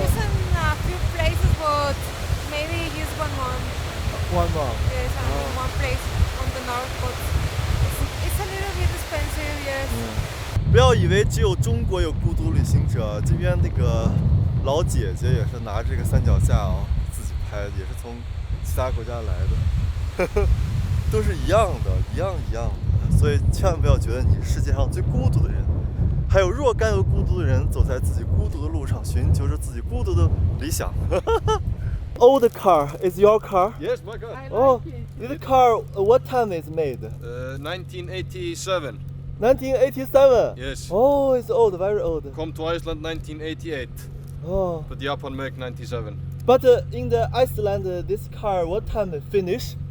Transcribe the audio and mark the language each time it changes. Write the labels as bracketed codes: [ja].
[en] Just in a few places, but maybe just one month. One month. Yes, in one place on the north, but it's a little bit expensive, yes. [zh] 不要以为只有中国有孤独旅行者，这边那个老姐姐也是拿着这个三脚架啊，自己拍的，也是从其他国家来的，都是一样的，一样的。所以千万不要觉得你是世界上最孤独的人，还有若干个孤独的人走在自己孤独的路上，寻求着自己孤独的理想。 [en] Old car is your car? Yes, my car. Oh, this car, what time is made? 1987. 1987. Yes. Oh, it's old, very old. Come to Iceland 1988. Oh. But Japan make 97. But in the Iceland, this car, what time finish?